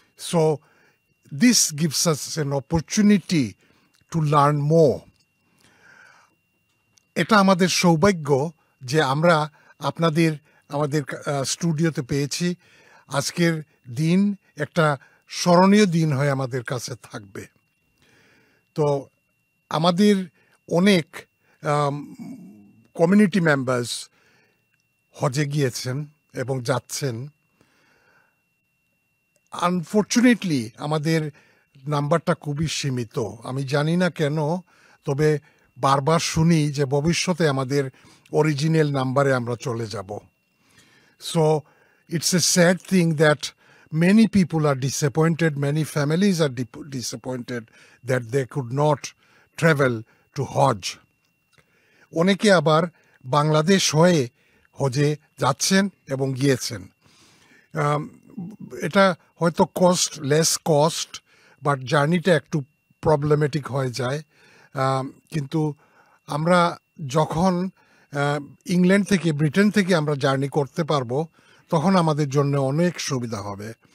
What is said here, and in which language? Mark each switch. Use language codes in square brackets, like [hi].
[en] So this gives us an opportunity to learn more. [bn] এটা আমাদের সৌভাগ্য যে আমরা আপনাদের আমাদের স্টুডিওতে পেয়েছি। আজকের দিন একটা স্মরণীয় দিন হয়ে আমাদের কাছে থাকবে। তো আমাদের অনেক কমিউনিটি মেম্বার্স হজে গিয়েছেন এবং যাচ্ছেন। আনফর্চুনেটলি আমাদের নাম্বারটা খুবই সীমিত। আমি জানি না কেন, তবে বারবার শুনি যে ভবিষ্যতে আমাদের অরিজিনাল নাম্বারে আমরা চলে যাব। [en] So it's a sad thing that many people are disappointed, many families are disappointed that they could not travel to Hajj. [bn] অনেকে আবার বাংলাদেশ হয়ে হজে যাচ্ছেন এবং গিয়েছেন। এটা হয়তো লেস কস্ট, বাট জার্নিটা একটু প্রবলেমেটিক হয়ে যায়। কিন্তু আমরা যখন ইংল্যান্ড থেকে, ব্রিটেন থেকে আমরা জার্নি করতে পারবো, তখন আমাদের জন্য অনেক সুবিধা হবে।